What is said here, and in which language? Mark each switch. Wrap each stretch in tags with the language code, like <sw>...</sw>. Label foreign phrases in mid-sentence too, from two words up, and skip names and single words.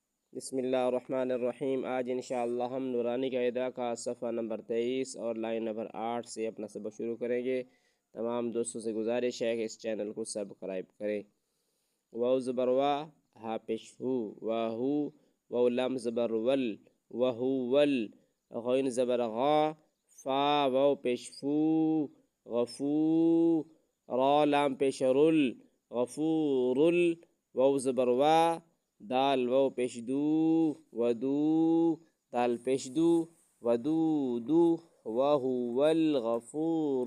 <ar>بسم اللہ الرحمن الرحیم۔</ar> <ur>آج انشاءاللہ ہم نورانی قاعدہ کا صفحہ نمبر 23 اور لائن نمبر 8 سے اپنا سبق شروع کریں گے۔ تمام دوستوں سے گزارش ہے کہ اس چینل کو سبسکرائب کریں۔ واو زبر وا، ہا پیش ہو، واہو، واو لام زبر ول، وہو ول، غین زبر غا، فا واو پیش فو، غفو، را لام پیش رل، غفورل، واو زبر وا، دال واو پیش دو، ودو، دال پیش دو، ودودو،</ur> <ar>وهو الغفور</ar>